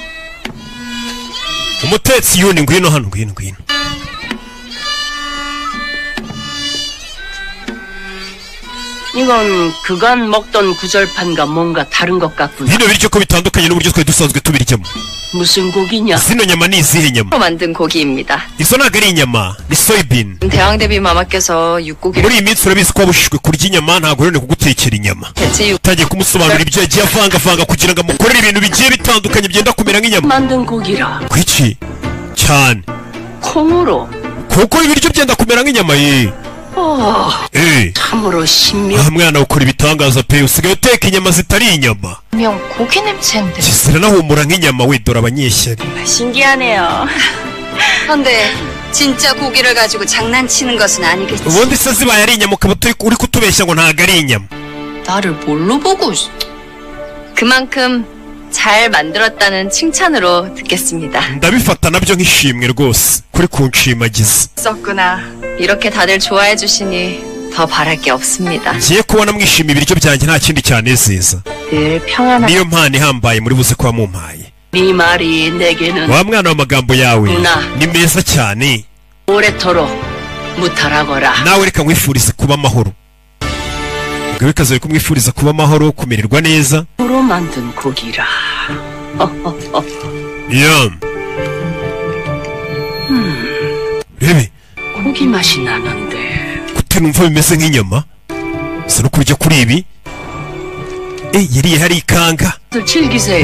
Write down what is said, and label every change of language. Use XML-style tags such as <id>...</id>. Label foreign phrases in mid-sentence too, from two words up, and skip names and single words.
<rw>umutetsi yuni ngwino hano ngwino</rw> <ko>이건 그간 먹던 구절판과 뭔가 다른 것 같구나.</ko> <rw>bino biryo ko bitandukanye n'uburyo twari dusanzwe tubiryamo</rw> <ko>무슨 고기냐?</ko> <rw>zino nyama ni izihe nyama</rw> <ko>로 만든 고기입니다.</ko> <rw>izo ntabwo ari inyama ni soybean</rw> <ko>대왕 대비 마마께서 육고기를</ko> <rw>muri iyi minsi urabizi ko wabujijwe kurya inyama ntabwo rero kugutekera inyama</rw> <ko>대체 육</ko> <rw>utangiye kumusobanurira ibyo yagiye avangavanga kugira ngo amukorere ibintu bigiye bitandukanye byenda kumera nk'inyama</rw> <ko>만든 고기라.</ko> <rw>kwiki cyane</rw> <ko>콩으로.</ko> <rw>kuko ibiryo byenda kumera nk'inyama ye</rw> <ko>참으로 신명.</ko> <rw>mwana ukora ibitangaza pe usigaye uteka inyama zitari inyama.</rw> <ko>분명 고기 냄새인데.</ko> <rw>gisira nahumura nk'inyama widora abanyeshyari.</rw> <ko>신기하네요. 근데 진짜 고기를 가지고 장난치는 것은 아니겠지.</ko> <rw>ubundi se zibaye ari inyama ukaba uri kutubeshya ngo ntago ari inyama.</rw> <ko>나를 뭘로 보고? 그만큼 잘 만들었다는 칭찬으로 듣겠습니다.</ko> <rw>ndabifata nabyo nk'ishimwe rwose kuri kunshimagiza.</rw> <ko>썼구나. 이렇게 다들 좋아해 주시니 더 바랄 게 없습니다.</ko> <rw>ngiye kubona mwishima ibiryo byanjye nta kindi cyanezeza.</rw> <ko>늘 평안한.</ko> <rw>niyo mpano ihambaye muri buze kuba mumpaye.</rw> <ko>네 말이 내게는</ko> <rw>wa mwana w'amagambo yawe ni meza cyane.</rw> <ko>오래도록 무탈하거라.</ko> <rw>nawe reka nkwifurize kuba amahoro. mugabekazi kumwifuriza kuba amahoro, kumererwa neza.</rw> <ko>으로 만든 고기라.</ko> <rw>rebe</rw> <ko>고기 맛이 나는데.</ko> <rw>gute numva bimeze nk'inyama? se no kurya kuri ibi? yariye hari ikanga.</rw> <ko>즐기세요.</ko>